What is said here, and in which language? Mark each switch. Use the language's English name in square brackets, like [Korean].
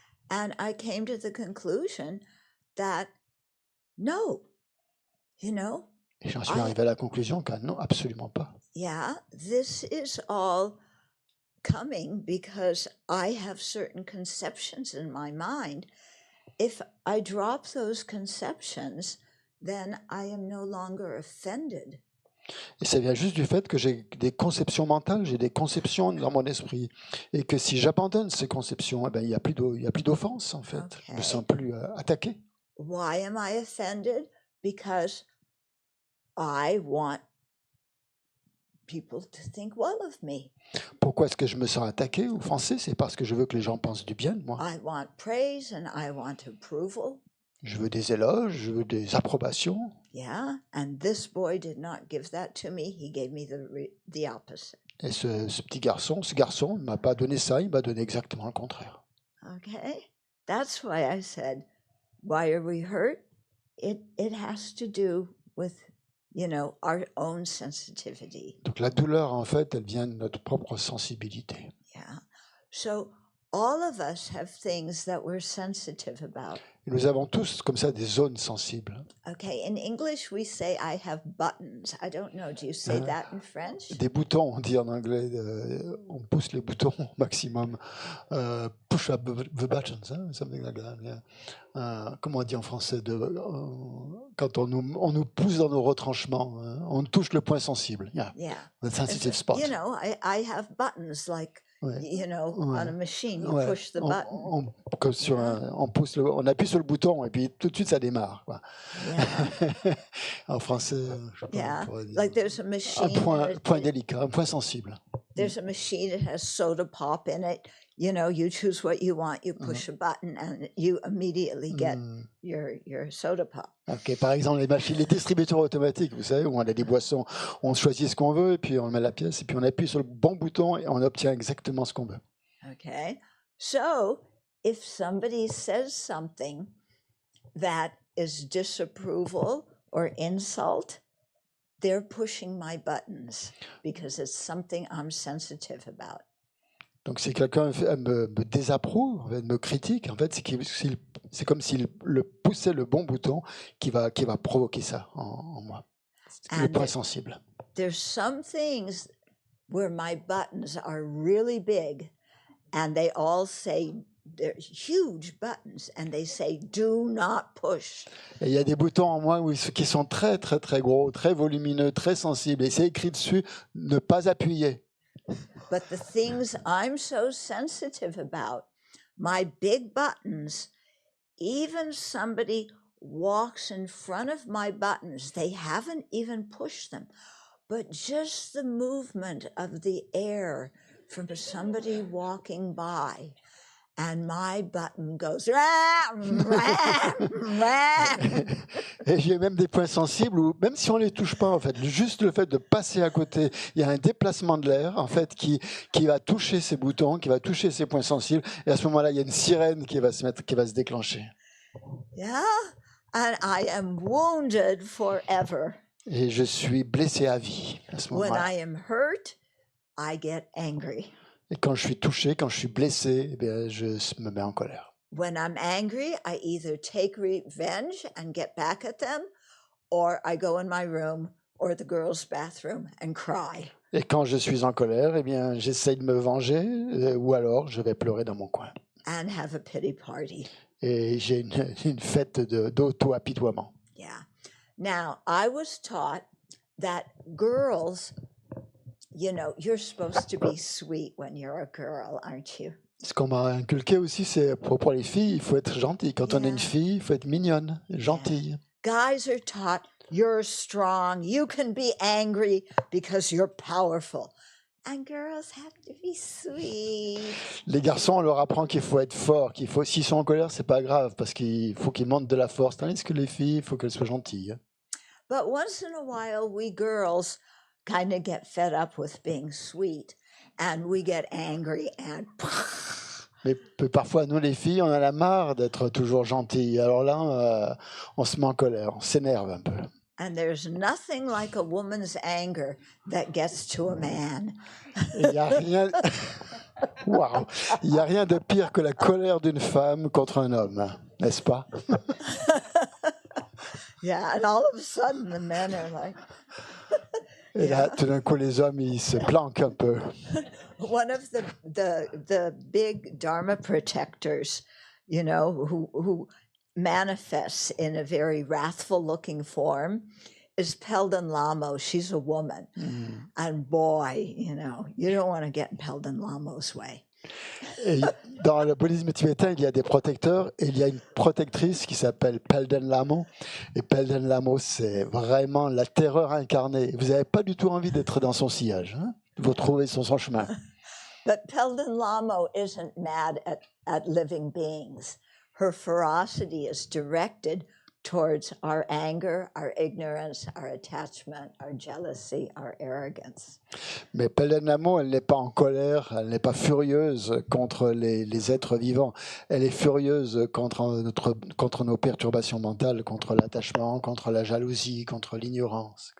[English] And I came to the conclusion that no, [French] Et j'en suis arrivé à la conclusion que non, absolument pas. [English] Yeah, this is all coming because I have certain conceptions in my mind. If I drop those conceptions, then I am no longer offended. [French] Et ça vient juste du fait que j'ai des conceptions mentales, j'ai des conceptions dans mon esprit. Et que si j'abandonne ces conceptions, il n'y a plus d'offense, en fait. Je ne me sens plus attaqué. [English] why am I offended? Because I want people to think well of me. [French] Pourquoi est-ce que je me sens attaqué ou offensé? C'est parce que je veux que les gens pensent du bien de moi. [English] I want praise and I want approval. [French] Je veux des éloges, je veux des approbations. [English] Yeah, and this boy did not give that to me. He gave me the opposite. [French] Et ce petit garçon, ne m'a pas donné ça, il m'a donné exactement le contraire. [English] Okay, that's why I said, why are we hurt? It has to do with, our own sensitivity. [French] Donc la douleur, en fait, elle vient de notre propre sensibilité. [English] Yeah. So all of us have things that we're sensitive about. [French] Et nous avons tous comme ça des zones sensibles. [English] Okay, in English we say I have buttons. I don't know, do you say that in French? [French] Des boutons, on dit en anglais, on pousse les boutons au maximum. [English] Push up the buttons, hein, something like that. Yeah. [French] Comment on dit en français quand on nous pousse dans nos retranchements, on touche le point sensible. [English] Yeah. Yeah. The sensitive spot. I have buttons like, [French] Ouais. [English] on a machine, you [French] Ouais. [English] push the button. [French] Comme sur on appuie sur le bouton et puis tout de suite ça démarre. Quoi. [English] Yeah. [French] En français, je sais pas, [English] Yeah, [French] on pourrait dire. [English] like there's a machine. [French] Un point délicat, un point sensible. [English] There's a machine, it has soda pop in it. You choose what you want, you push a button, and you immediately get your soda pop. [French] Ok, par exemple, les distributeurs automatiques, vous savez, où on a des boissons, on choisit ce qu'on veut, et puis on met la pièce, et puis on appuie sur le bon bouton, et on obtient exactement ce qu'on veut. [English] Okay, so if somebody says something that is disapproval or insult, they're pushing my buttons because it's something I'm sensitive about. [French] Donc si quelqu'un me désapprouve, en fait, me critique, en fait, c'est comme s'il le poussait le bon bouton qui va provoquer ça en moi. C'est le point sensible. [English] There's some things where my buttons are really big and they all say, they're huge buttons, and they say, do not push. [French] Et il y a des boutons en moi qui sont très, très, très gros, très volumineux, très sensibles. Et c'est écrit dessus, ne pas appuyer. [English] But the things I'm so sensitive about, my big buttons, even somebody walks in front of my buttons, they haven't even pushed them, but just the movement of the air from somebody walking by, and my button goes, ram, ram, ram. [French] Et j'ai même des points sensibles où, même si on les touche pas, en fait, juste le fait de passer à côté, il y a un déplacement de l'air, en fait, qui va toucher ces boutons, qui va toucher ces points sensibles. Et à ce moment-là, il y a une sirène qui va se déclencher. [English] Yeah, and I am wounded forever. [French] Et je suis blessé à vie à ce [English] When [French] moment-là. [English] I am hurt, I get angry. [French] Et quand je suis touché, quand je suis blessé, eh bien, je me mets en colère. [English] When I'm angry, I either take revenge and get back at them, or I go in my room or the girls' bathroom and cry. [French] Et quand je suis en colère, eh bien, j'essaye de me venger, ou alors je vais pleurer dans mon coin. [English] And have a pity party. [French] Et j'ai une fête d'auto-apitoiement. [English] Yeah. Now, I was taught that girls, you're supposed to be sweet when you're a girl, aren't you? [French] Ce qu'on m'a inculqué aussi, c'est pour les filles, il faut être gentil. Quand on est une fille, il faut être mignonne, gentille. [English] Guys are taught you're strong, you can be angry because you're powerful. And girls have to be sweet. [French] Les garçons, on leur apprend qu'il faut être fort, s'ils sont en colère, c'est pas grave, parce qu'il faut qu'ils montrent de la force. Tandis que les filles, il faut qu'elles soient gentilles. [English] But once in a while, we girls kind of get fed up with being sweet, and we get angry and. [French] Mais parfois, nous les filles, on a la marre d'être toujours gentilles. Alors là, on se met en colère, on s'énerve un peu. [English] And there's nothing like a woman's anger that gets to a man. [French] Il n'y a rien... Wow. Il n'y a rien de pire que la colère d'une femme contre un homme, n'est-ce pas? [English] Yeah, and all of a sudden the men are like. [French] Et là, tout d'un coup, les hommes, ils se planquent un peu. [English] One of the big Dharma protectors, who manifests in a very wrathful-looking form, is Pelden Lamo. She's a woman, and boy, you don't want to get in Pelden Lamo's way. [French] Et dans le bouddhisme tibétain, il y a des protecteurs et il y a une protectrice qui s'appelle Pelden Lamo. Et Pelden Lamo, c'est vraiment la terreur incarnée. Vous n'avez pas du tout envie d'être dans son sillage. Hein, vous trouvez son chemin. [English] But Pelden Lamo isn't mad at living beings. Her ferocity is directed towards our anger, our ignorance, our attachment, our jealousy, our arrogance. [French] Mais Pelden Lamo, elle n'est pas en colère, elle n'est pas furieuse contre les êtres vivants. Elle est furieuse contre nos perturbations mentales, contre l'attachement, contre la jalousie, contre l'ignorance.